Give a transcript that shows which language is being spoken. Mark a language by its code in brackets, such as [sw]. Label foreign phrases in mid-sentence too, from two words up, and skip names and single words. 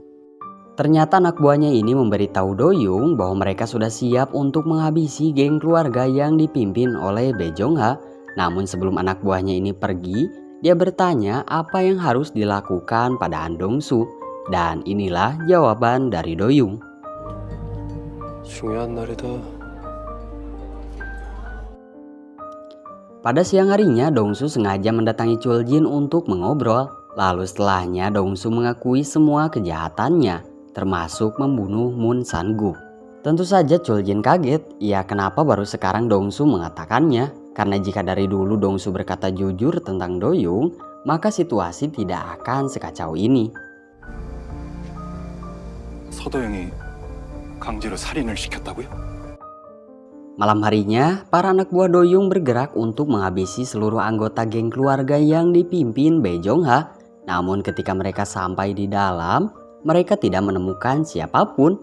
[id] Ternyata anak buahnya ini memberitahu Do-yung bahwa mereka sudah siap untuk menghabisi geng keluarga yang dipimpin oleh Bae Jong-ha. Namun sebelum anak buahnya ini pergi, dia bertanya apa yang harus dilakukan pada Han Dong-su. Dan inilah jawaban dari Do-yung. [ko] 중요한 날이다. [id] Pada siang harinya, Dong-su sengaja mendatangi Chul-jin untuk mengobrol. Lalu setelahnya Dong-su mengakui semua kejahatannya, termasuk membunuh Moon San-guk. Tentu saja Chul-jin kaget, ya kenapa baru sekarang Dong-su mengatakannya? Karena jika dari dulu Dong-su berkata jujur tentang Do-yung, maka situasi tidak akan sekacau ini. [ko] 서도영이 강제로 살인을 시켰다고요? [id] Malam harinya, para anak buah Do-yung bergerak untuk menghabisi seluruh anggota geng keluarga yang dipimpin Bae Jong-ha. Namun ketika mereka sampai di dalam, mereka tidak menemukan siapapun.